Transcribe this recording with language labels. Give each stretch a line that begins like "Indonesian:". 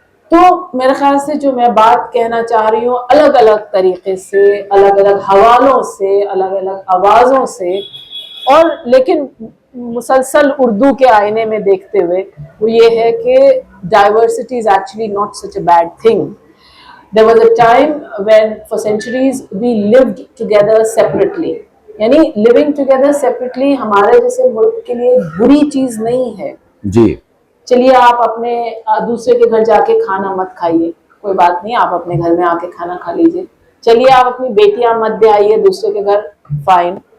Urdu: تو میرے خیال سے جو میں بات کہنا چاہ رہی ہوں, الگ الگ طریقے سے, الگ الگ حوالوں سے, الگ الگ آوازوں سے, اور لیکن مسلسل اردو کے آئینے میں دیکھتے ہوئے, وہ یہ ہے کہ diversity is actually not such a bad thing.
English: There was a time when for centuries we lived together separately.
Urdu: یعنی living together separately ہمارے جیسے ملک کے لیے بری چیز نہیں ہے. جی. چلیے آپ اپنے دوسرے کے گھر جا کے کھانا مت کھائیے, کوئی بات نہیں, آپ اپنے گھر میں آ کے کھانا کھا لیجیے. چلیے آپ اپنی بیٹیاں مت دے آئیے دوسرے کے گھر, فائن.